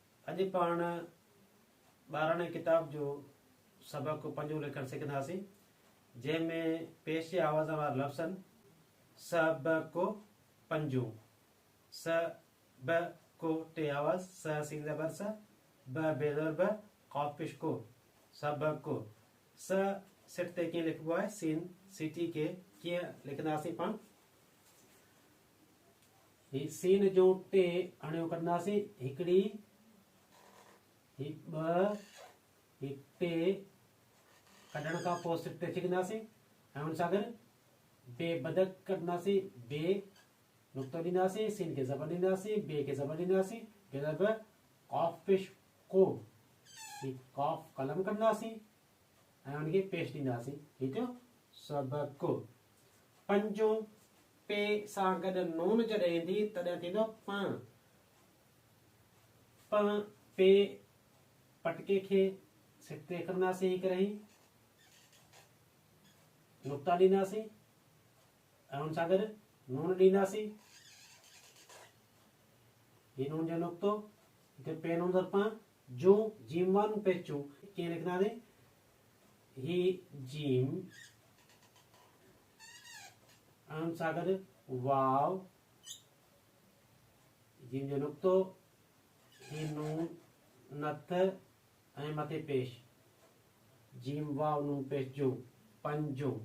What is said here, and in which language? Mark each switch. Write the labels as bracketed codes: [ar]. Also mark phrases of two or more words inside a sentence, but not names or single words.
[sd] अॼु पाण 12 किताब जो सबक पंजो लिखण सिखंदासीं, जंहिंमें पेश जे आवाज़ वारा लफ़्ज़ आहिनि। सबको पंजो, सबको टे आवाज़, स सीन ज़बर स, ब बेज़र ब, क़ाफ़ पेश को, सबको। स सिट ते कीअं लिखबो आहे, सीन सीटी के कीअं लिखंदासीं पाण। ही सीन जो टे अणियूं कढंदासीं, हिकिड़ी, ही ॿ, ही टे। कढण खां पोइ सिट ते छिकंदासीं ऐं हुन सां गॾु बे बदक कढंदासीं, बे नुक़्तो ॾींदासीं, सीन खे ज़बर ॾींदासीं, बे खे ज़बर ॾींदासीं, बेज़र ब, क़ाफ़ पेश को, ही क़ाफ़ कलम कंदासीं ऐं हुनखे पेश ॾींदासीं। ही थियो सबको। पंजो पे सां गॾु नून जॾहिं ईंदी तॾहिं थींदो प। पे पटके खे सिट ते कंदासीं, ही करे नुक़्ता ॾींदासीं ऐं हुन सां गॾु नून ॾींदासीं। ही नून जो नुक़्तो, हिते पे नून ज़र प, जूं जीम वन पेचूं कीअं लिखंदासीं, ही जीम ऐं हुन सां गॾु वाव, जीम जो नुक़्तो, ही नून नथ ऐं मथे पेश, जीम वाव नून पेश जो, पंजो।